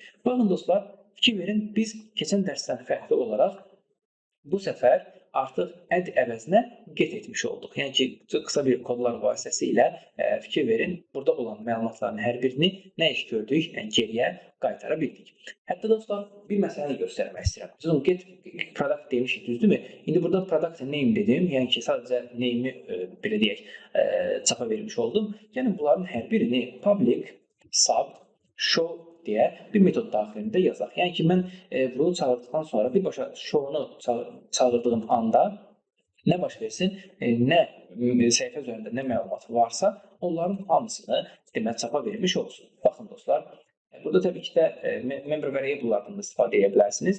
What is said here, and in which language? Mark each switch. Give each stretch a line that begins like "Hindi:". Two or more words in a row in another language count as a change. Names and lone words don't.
Azerbaijani: Baxın dostlar, fikir verin, biz keçən dərsdən fərqli olaraq bu səfər artıq add əvəzinə get etmiş olduq. Yəni ki, qısa bir kodlar vasitəsilə fikir verin, burada olan məlumatların hər birini nə iş gördük? Yəni geriyə qaytara bildik. Hətta dostlar, bir məsələni göstərmək istəyirəm. Biz
English: get product
Azerbaijani: demişik, düzdürmü? İndi burada
English: product name
Azerbaijani: dedim. Yəni ki, sadəcə name'i belə deyək, çapa vermiş oldum. Yəni bunların hər birini
English: public sub show
Azerbaijani: deyə bir metod daxilində yazaq. Yəni ki, mən bunu çağırdıqdan sonra birbaşa show-unu çağırdığım anda nə baş versin, nə səhifə üzərində nə məlumat varsa, onların hamısını demək çapa vermiş olsun. Baxın dostlar, burada təbii ki də
English: member variable'lardan
Azerbaijani: da istifadə edə bilərsiniz.